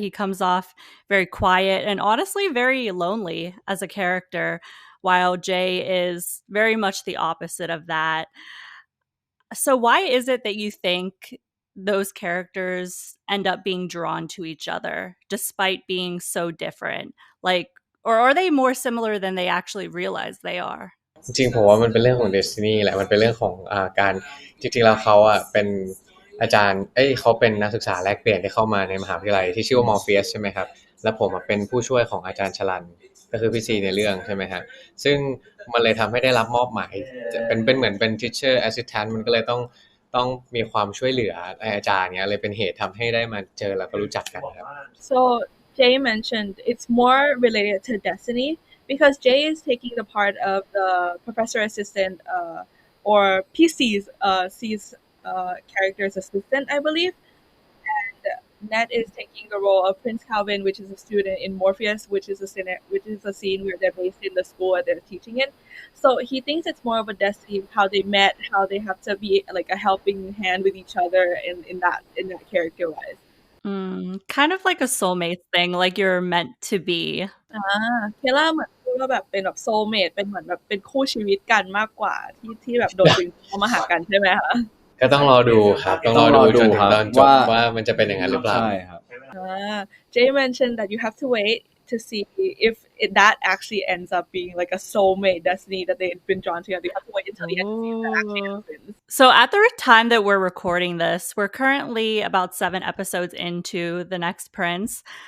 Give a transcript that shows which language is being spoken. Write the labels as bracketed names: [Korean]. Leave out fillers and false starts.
[English] He comes off very quiet and honestly very lonely as a character, while Jay is very much the opposite of that. So, why is it that you think those characters end up being drawn to each other despite being so different? Like, or are they more similar than they actually realize they are? [Thai] จริงๆผมว่ามันเป็นเรื่องของเดสตินีแหละมันเป็นเรื่องของการจริงๆแล้วเขาเป็นอาจารย์เขาเป็นนักศึกษาแลกเปลี่ยนที่เข้ามาในมหาวิทยาลัยที่ชื่อว่ามอร์เฟียสใช่ไหมครับแล้วผมเป็นผู้ช่วยของอาจารย์ชลันก็คือพี่ซีในเรื่องใช่ไหมฮะซึ่งมันเลยทำให้ได้รับมอบหมายเป็นเหมือนเป็น [English] teacher assistant [Thai] มันก็เลยต้องมีความช่วยเหลืออาจารย์เนี้ยเลยเป็นเหตุทำให้ได้มาเจอแล้วก็รู้จักกันครับ [English] So Jay mentioned it's more related to destiny because Jay is taking the part of the professor assistant or PC's C's character's assistant, I believe. And Ned is taking the role of Prince Calvin, which is a student in Morpheus, which is a scene where they're based in the school that they're teaching in. So he thinks it's more of a destiny, how they met, how they have to be like a helping hand with each other in that character wise. Kind of like a soulmate thing, like you're meant to be. [Thai] เคล่าเหมือนพูดว่าแบบเป็นแบบโซลเมทเป็นเหมือนแบบเป็นคู่ชีวิตกันมากกว่าที่แบบโดนดึงเข้ามาหากันใช่ไหมคะ ก็ต้องรอดูครับต้องรอดูจนถึงตอนจบว่ามันจะเป็นอย่างนั้นหรือเปล่า ใช่ครับ [English] Jay mentioned that you have to wait to see if that actually ends up being like a soulmate destiny that they've been drawn together. You have to wait until the end to see if that actually happens. So at the time that we're recording this, we're currently about 7 episodes into The Next Prince.